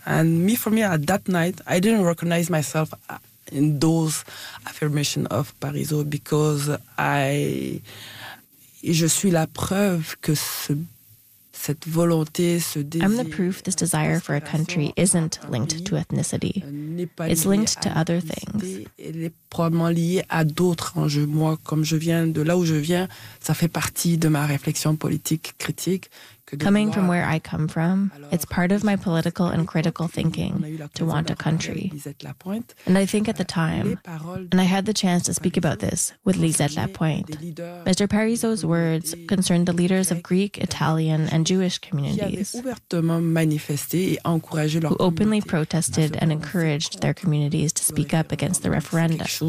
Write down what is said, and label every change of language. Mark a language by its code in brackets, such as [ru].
[en] And for me, at that night, I didn't recognize myself in those affirmations of Parizeau because [fr] je suis la preuve que ce... Cette volonté, ce désir, [en] I'm the proof this desire for a country isn't linked to ethnicity. It's linked to other things. [fr] Elle est probablement liée à d'autres enjeux. Moi, comme je viens de là où je viens, ça fait partie de ma réflexion politique critique. [en] Coming from where I come from, it's part of my political and critical thinking to want a country. And I think at the time, and I had the chance to speak about this with Lisette Lapointe, Mr. Parizeau's words concerned the leaders of Greek, Italian, and Jewish communities who openly protested and encouraged their communities to speak up against the referendum.